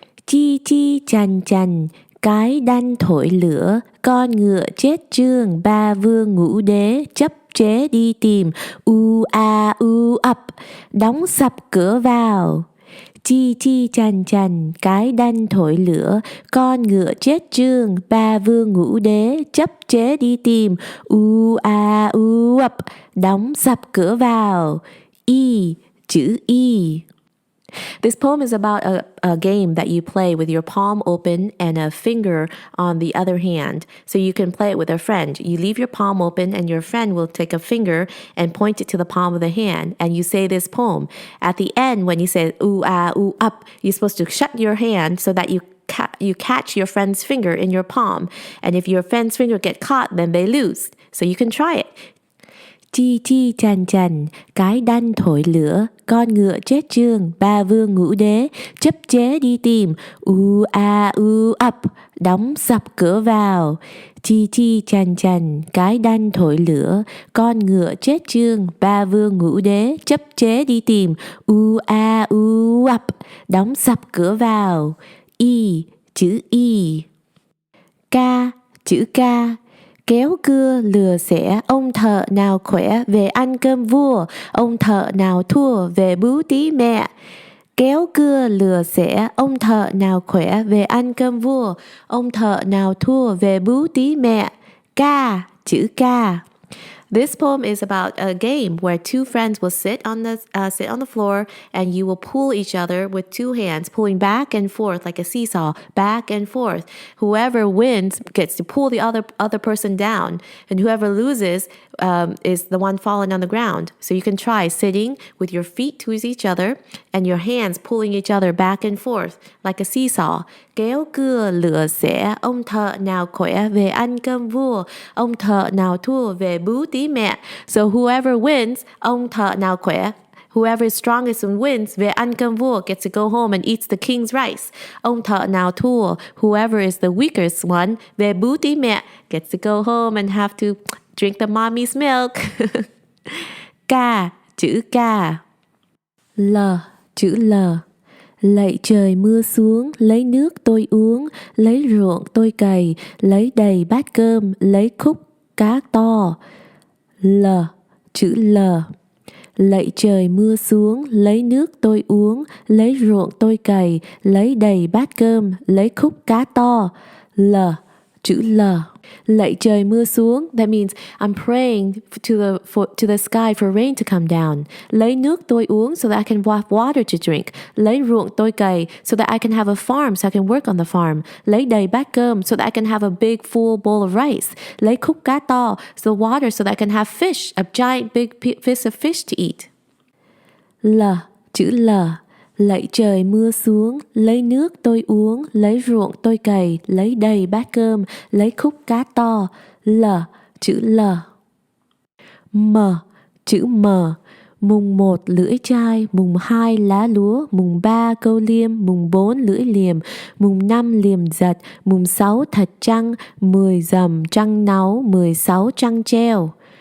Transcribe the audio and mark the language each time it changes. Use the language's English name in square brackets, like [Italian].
[Vietnamese] Chi chi chành chành, cái đanh thổi lửa, con ngựa chết chương, ba vương ngũ đế chấp chế đi tìm, u a u ập, đóng sập cửa vào. Chi chi chành chành, cái đanh thổi lửa, con ngựa chết chương, ba vương ngũ đế chấp chế đi tìm, u a u ập, đóng sập cửa vào. Y, chữ Y. [English] This poem is about a game that you play with your palm open and a finger on the other hand. So you can play it with a friend. You leave your palm open and your friend will take a finger and point it to the palm of the hand. And you say this poem. At the end, when you say ooh, ah, ooh, up, you're supposed to shut your hand so that you catch your friend's finger in your palm. And if your friend's finger get caught, then they lose. So you can try it. [Vietnamese] Chi chi chành chành, cái đanh thổi lửa, con ngựa chết chương, ba vương ngũ đế chấp chế đi tìm, u a u ập, đóng sập cửa vào. Chi chi chành chành, cái đanh thổi lửa, con ngựa chết chương, ba vương ngũ đế chấp chế đi tìm, u a u ập, đóng sập cửa vào. Y, chữ Y. Ca, chữ Ca. Kéo cưa lừa xẻ, ông thợ nào khỏe về ăn cơm vua, ông thợ nào thua về bú tí mẹ. Kéo cưa lừa xẻ, ông thợ nào khỏe về ăn cơm vua, ông thợ nào thua về bú tí mẹ. Ca, chữ Ca. [English] This poem is about a game where two friends will sit on the floor and you will pull each other with two hands, pulling back and forth like a seesaw, back and forth. Whoever wins gets to pull the other person down, and whoever loses is the one falling on the ground. So you can try sitting with your feet towards each other and your hands pulling each other back and forth like a seesaw. [Vietnamese] Kéo cưa lửa xẻ, ông thợ nào khỏe về ăn cơm vua, ông thợ nào thua về bú tí mẹ. [English] So whoever wins, [Vietnamese] ông thợ nào khỏe, [English] whoever is strongest and wins, [Vietnamese] về ăn cơm vua, [English] gets to go home and eats the king's rice. [Vietnamese] Ông thợ nào thua, [English] whoever is the weakest one, [Vietnamese] về bú tí mẹ, [English] gets to go home and have to drink the mommy's milk. [Vietnamese] Ca, chữ Ca. L, chữ L. Lạy trời mưa xuống, lấy nước tôi uống, lấy ruộng tôi cày, lấy đầy bát cơm, lấy khúc cá to. L, chữ L. Lạy trời mưa xuống, lấy nước tôi uống, lấy ruộng tôi cày, lấy đầy bát cơm, lấy khúc cá to. L, chữ L. Lạy trời mưa xuống, [English] that means I'm praying to the sky for rain to come down. [Vietnamese] Lấy nước tôi uống [English] so that I can have water to drink. [Vietnamese] Lấy ruộng tôi cày [English] so that I can have a farm so I can work on the farm. [Vietnamese] Lấy đầy bát cơm [English] so that I can have a big full bowl of rice. [Vietnamese] Lấy khúc cá to, [English] so water so that I can have fish, a giant big piece of fish to eat. [Vietnamese] L, chữ L. Lạy trời mưa xuống, lấy nước tôi uống, lấy ruộng tôi cày, lấy đầy bát cơm, lấy khúc cá to. L, chữ L. M, chữ M. Mùng 1 lưỡi chai, mùng 2 lá lúa, mùng 3 câu liêm, mùng 4 lưỡi liềm, mùng 5 liềm giật, mùng 6 thật trăng, 10 rằm trăng náu, 16 trăng treo.